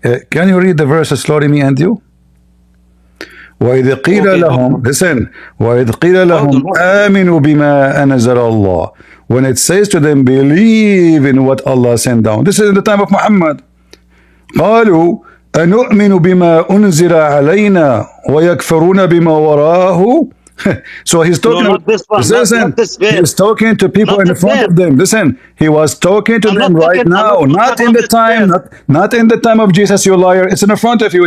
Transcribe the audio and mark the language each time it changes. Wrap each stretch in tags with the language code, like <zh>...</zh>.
<en>Can you read the verses slowly, me and you?</en> <ar>وإذ قيل لهم,</ar> <en>listen,</en> <ar>وإذ قيل لهم آمنوا بما أنزل الله.</ar> <en>When it says to them, believe in what Allah sent down. This is in the time of Muhammad.</en> <ar>قالوا أنؤمن بما أنزل علينا ويكفرون بما وراءه.</ar> <en>So he's talking. No, he's talking to people in front of them. Listen, he was talking to them right now, not in the time, not in the time of Jesus, you liar. It's in front of you.</en>